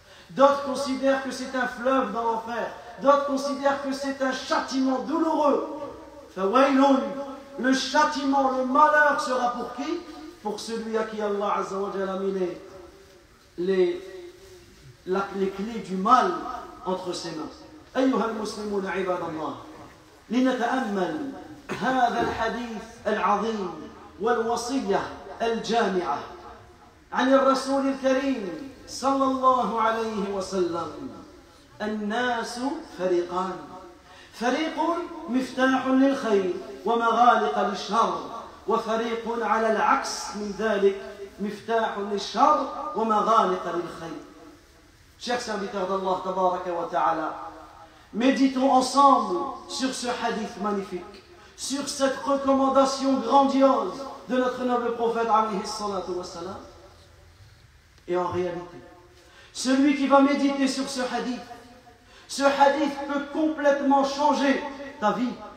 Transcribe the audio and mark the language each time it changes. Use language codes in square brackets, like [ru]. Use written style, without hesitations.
[fr] D'autres considèrent que c'est un fleuve dans l'enfer. D'autres considèrent que c'est un châtiment douloureux. Fawaylun, le châtiment, le malheur sera pour qui? Pour celui à qui Allah [ar] azza wa jalla [fr] a mis les clés du mal entre ses mains. [ar] أيها المسلمون عباد الله، لنتأمل هذا الحديث العظيم والوصية الجامعة عن الرسول الكريم صلى الله عليه وسلم. الناس فريقان، فريق مفتاح للخير ومغالق للشر، وفريق على العكس من ذلك مفتاح للشر ومغالق للخير. [fr] Chers serviteurs d'Allah [ar] tabaraka wa ta'ala, [fr] méditons ensemble sur ce hadith magnifique, sur cette recommandation grandiose de notre noble prophète [ar] alayhi salatu wa salam. [fr] Et en réalité, celui qui va méditer sur ce hadith peut complètement changer ta vie.